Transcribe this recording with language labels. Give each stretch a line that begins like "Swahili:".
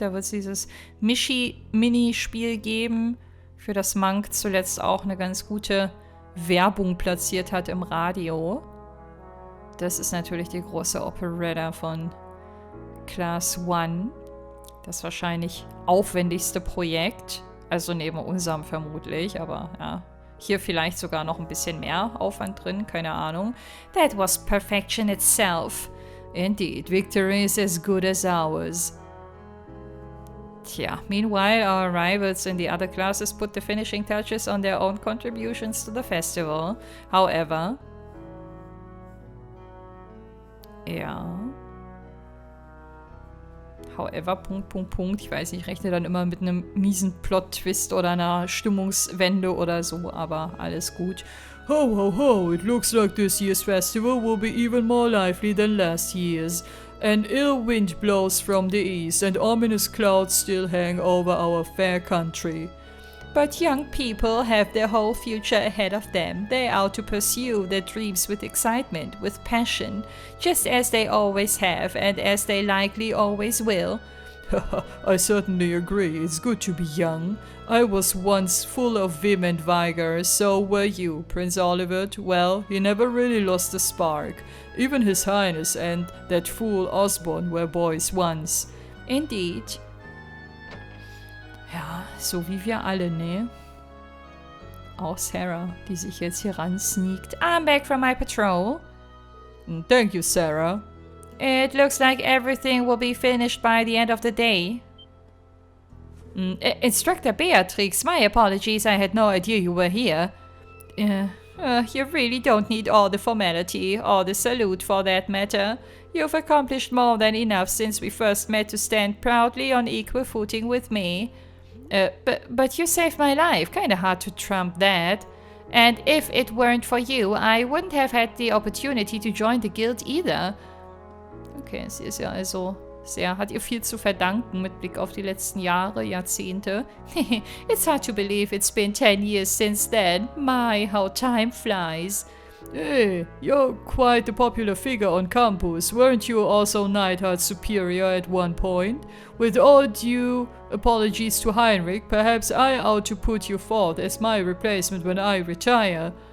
German: Da wird es dieses Mishi-Mini-Spiel geben, für das Monk zuletzt auch eine ganz gute Werbung platziert hat im Radio. Das ist natürlich die große Operetta von Class 1. Das wahrscheinlich aufwendigste Projekt. Also neben unserem vermutlich, aber ja. Hier vielleicht sogar noch ein bisschen mehr Aufwand drin, keine Ahnung.
English: That was perfection itself. Indeed, victory is as good as ours. Tja, meanwhile, our rivals in the other classes put the finishing touches on their own contributions to the festival. However, ja. However, ...
German: Ich weiß nicht, ich rechne dann immer mit einem miesen Plot-Twist oder einer Stimmungswende oder so, aber alles gut.
English: Ho, ho, ho, it looks like this year's festival will be even more lively than last year's. An ill wind blows from the east, and ominous clouds still hang over our fair country. But young people have their whole future ahead of them. They are to pursue their dreams with excitement, with passion, just as they always have, and as they likely always will. I certainly agree. It's good to be young. I was once full of vim and vigor, so were you, Prince Olivert. Well, he never really lost the spark. Even His Highness and that fool Osborne were boys once. Indeed.
German: Ja, so wie wir alle, ne? Auch Sarah, die sich jetzt hier ransneakt.
English: I'm back from my patrol. Thank you, Sarah. It looks like everything will be finished by the end of the day. Instructor Beatrix, my apologies, I had no idea you were here. You really don't need all the formality, or the salute for that matter. You've accomplished more than enough since we first met to stand proudly on equal footing with me. But you saved my life, kinda hard to trump that. And if it weren't for you, I wouldn't have had the opportunity to join the guild either.
German: Okay, sie ist ja also hat ihr viel zu verdanken mit Blick auf die letzten Jahre, Jahrzehnte.
English: It's hard to believe it's been 10 years since then. My, how time flies. Hey, you're quite a popular figure on campus. Weren't you also Neidhart's superior at one point? With all due apologies to Heinrich, perhaps I ought to put you forth as my replacement when I retire.